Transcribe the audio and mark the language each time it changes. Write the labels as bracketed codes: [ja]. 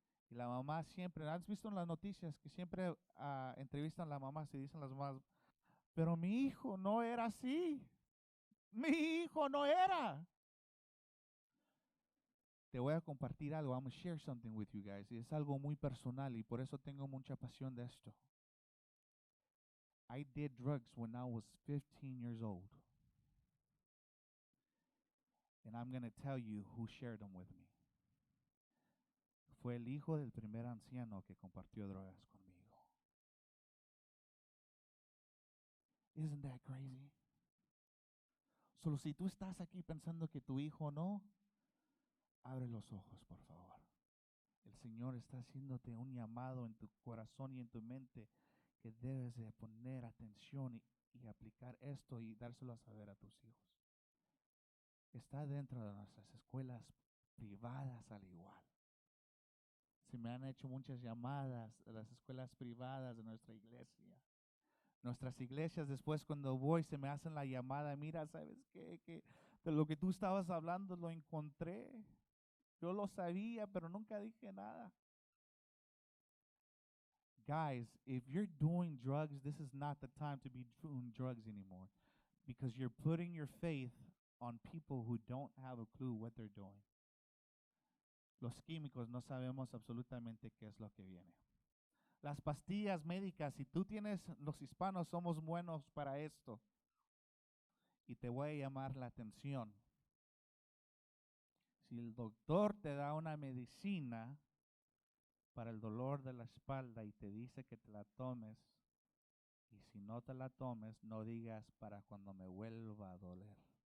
[es] Y la mamá siempre, ¿has visto en las noticias que siempre entrevistan a la mamá y dicen las mamás, pero mi hijo no era así? Mi hijo no era. Te voy a compartir algo. [en] I'm going to share something with you guys. [es] Y es algo muy personal y por eso tengo mucha pasión de esto. [en] I did drugs when I was 15 years old. And I'm going to tell you who shared them with me. [es] Fue el hijo del primer anciano que compartió drogas conmigo. [en] Isn't that crazy? [es] Solo si tú estás aquí pensando que tu hijo no, abre los ojos, por favor. El Señor está haciéndote un llamado en tu corazón y en tu mente que debes de poner atención y aplicar esto y dárselo a saber a tus hijos. Está dentro de nuestras escuelas privadas al igual. Se me han hecho muchas llamadas a las escuelas privadas de nuestra iglesia. Nuestras iglesias después cuando voy se me hacen la llamada, mira, ¿sabes qué? Que de lo que tú estabas hablando lo encontré. Yo lo sabía, pero nunca dije nada. [en] Guys, if you're doing drugs, this is not the time to be doing drugs anymore because you're putting your faith on people who don't have a clue what they're doing. [es] Los químicos no sabemos absolutamente qué es lo que viene. Las pastillas médicas, si tú tienes, los hispanos somos buenos para esto. Y te voy a llamar la atención. Si el doctor te da una medicina para el dolor de la espalda y te dice que te la tomes, y si no te la tomes, no digas para cuando me vuelva a doler.